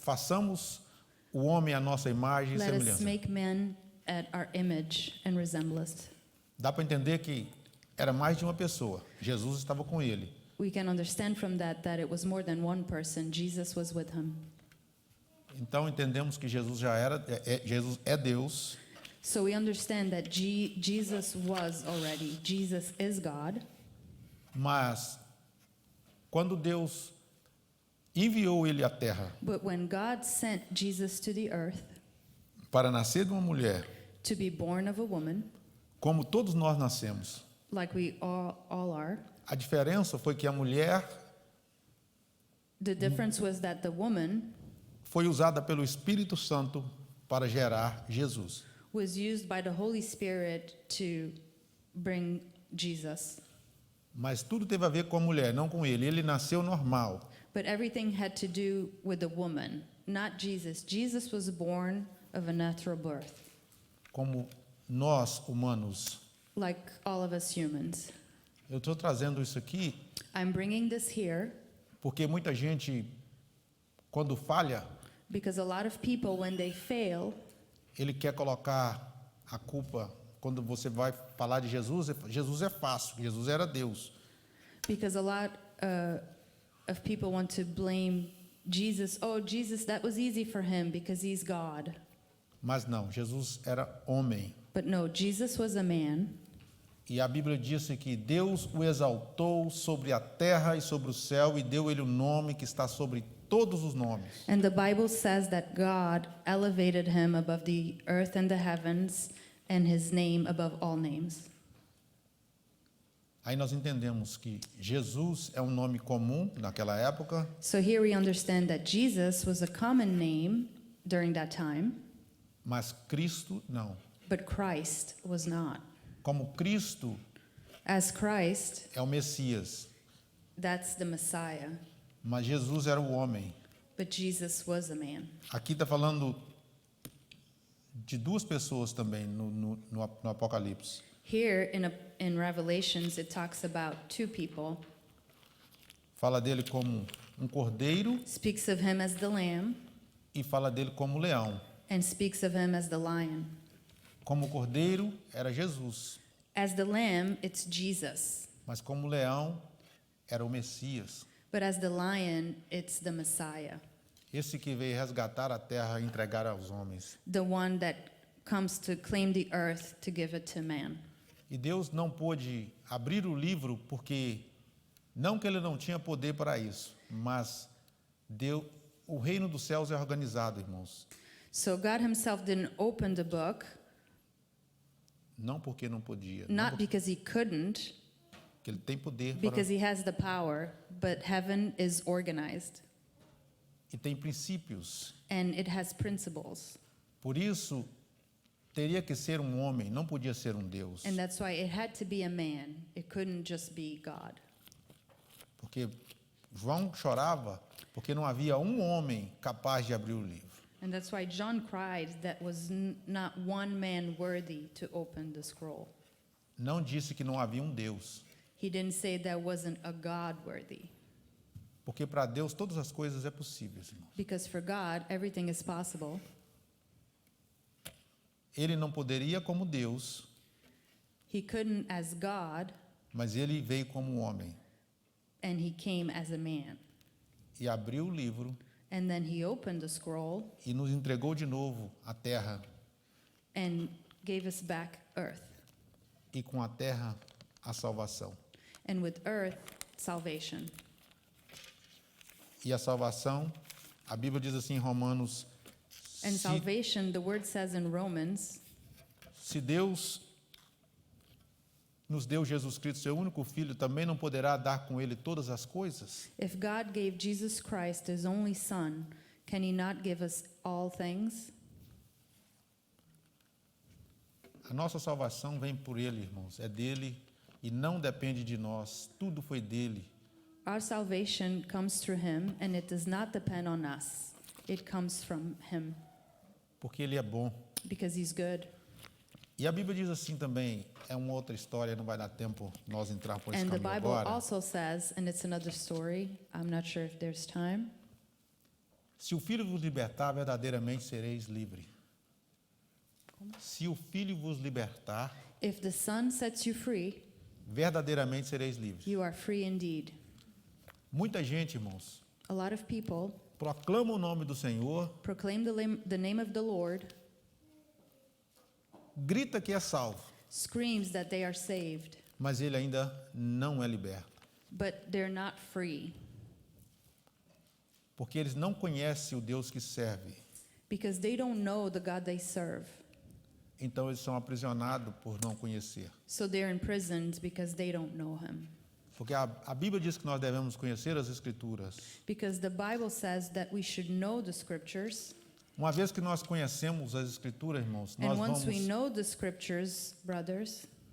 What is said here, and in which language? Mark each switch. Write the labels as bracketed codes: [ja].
[pt] façamos o homem à nossa imagem e [en] Let us [pt] semelhança. [en] make man at our image and resemblance. [pt] Dá para entender que era mais de uma pessoa. Jesus estava com ele. [en] We can understand from that it was more than one person. Jesus was with him. [pt] Então entendemos que Jesus Jesus é Deus, [en] So we understand that Jesus was already. Jesus is God. [pt] mas quando Deus enviou ele à terra [en] But when God sent Jesus to the earth [pt] para nascer de uma mulher, [en] to be born of a woman, [pt] como todos nós nascemos, [en] like we all are, [pt] a diferença foi que a mulher [en] the difference was that the woman [pt] foi usada pelo Espírito Santo para gerar Jesus. [en] was used by the Holy Spirit to bring Jesus. [pt] Mas tudo teve a ver com a mulher, não com ele. Ele nasceu normal. [en] But everything had to do with the woman, not Jesus. Jesus was born of a natural birth, [pt] Como nós, humanos, [en] like all of us humans. [pt] Eu estou trazendo isso aqui [en] I'm bringing this here [pt] porque muita gente, quando falha, [en] because a lot of people, when they fail, [pt] ele quer colocar a culpa. Quando você vai falar de Jesus, Jesus é fácil, Jesus era Deus. [en] because a lot of people want to blame Jesus. Oh, Jesus, that was easy for him because he's God. [pt] Mas não, Jesus era homem. [en] But no, Jesus was a man. [pt] E a Bíblia disse que Deus o exaltou sobre a terra e sobre o céu e deu-lhe o nome que está sobre todos os nomes. [en] And the Bible says that God elevated him above the earth and the heavens, and his name above all names. [pt] Aí nós entendemos que Jesus é um nome comum naquela época, [en] So here we understand that Jesus was a common name during that time, [pt] mas Cristo não. [en] but Christ was not. [pt] Como Cristo [en] As Christ, [pt] é o Messias, [en] that's the Messiah, [pt] mas Jesus era o homem. [en] but Jesus was a man. [pt] Aqui está falando de duas pessoas também no Apocalipse. [en] Here in Revelations, it talks about two people. [pt] Fala dele como um cordeiro [en] Speaks of him as the lamb, [pt] e fala dele como leão. [en] and speaks of him as the lion. [pt] Como cordeiro era Jesus, [en] As the lamb, it's Jesus. [pt] mas como leão era o Messias. [en] But as the lion, it's the Messiah, [pt] Esse que veio resgatar a terra e entregar aos homens. [en] the one that comes to claim the earth to give it to man. [pt] E Deus não pôde abrir o livro porque, não que ele não tinha poder para isso, mas o reino dos céus é organizado, irmãos. [en] So God himself didn't open the book, [pt] Não porque não podia, [en] not because he couldn't, [pt] porque ele tem poder [en] because he has the power, but heaven is organized [pt] e tem princípios. [en] and it has principles. [pt] Por isso, teria que ser um homem, não podia ser um Deus. [en] And that's why it had to be a man. It couldn't just be God. [pt] Porque João chorava porque não havia um homem capaz de abrir o livro. [en] And that's why John cried that was not one man worthy to open the scroll. [pt] Não disse que não havia um Deus. [en] He didn't say there wasn't a God worthy. [pt] Porque para Deus todas as coisas é possível, irmão. [en] Because for God, everything is possible. [pt] Ele não poderia como Deus, [en] He couldn't as God, [pt] mas ele veio como um homem [en] and he came as a man. [pt] e abriu o livro [en] And then he opened the scroll [pt] e nos entregou de novo a terra [en] and gave us back earth. [pt] e com a terra a salvação. [en] And with earth, salvation. [pt] E a salvação, a Bíblia diz assim em Romanos, [en] And salvation, the word says in Romans, [pt] se Deus nos deu Jesus Cristo, seu único filho, também não poderá dar com ele todas as coisas? [en] if God gave Jesus Christ his only son, can he not give us all things? [pt] A nossa salvação vem por ele, irmãos, é dele e não depende de nós, tudo foi dele. [en] Our salvation comes through him, and it does not depend on us. It comes from him [pt] Porque ele é bom. [en] because he's good. [pt] E a Bíblia diz assim também, é uma outra história, não vai dar tempo nós entrar por esse [en] And the [pt] caminho [en] Bible [pt] agora. [en] also says, and it's another story, I'm not sure if there's time. [pt] Se o Filho vos libertar, verdadeiramente sereis livres. Se o Filho vos libertar, [en] If the Son sets you free, [pt] verdadeiramente sereis livres. [en] you are free indeed. [pt] Muita gente, irmãos, [en] A lot of people [pt] proclama o nome do Senhor, [en] proclaim the name of the Lord, [pt] grita que é salvo, [en] screams that they are saved, [pt] mas ele ainda não é liberto. [en] but they're not free [pt] Porque eles não conhecem o Deus que serve. [en] because they don't know the God they serve. [pt] Então eles são aprisionados por não conhecer. [en] So they're imprisoned because they don't know him. [pt] Porque a Bíblia diz que nós devemos conhecer as Escrituras. [en] Because the Bible says that we should know the scriptures. [pt] Uma vez que nós conhecemos as Escrituras, irmãos, [en] And [pt] nós [en] once we [pt] vamos... [en] know the scriptures, brothers,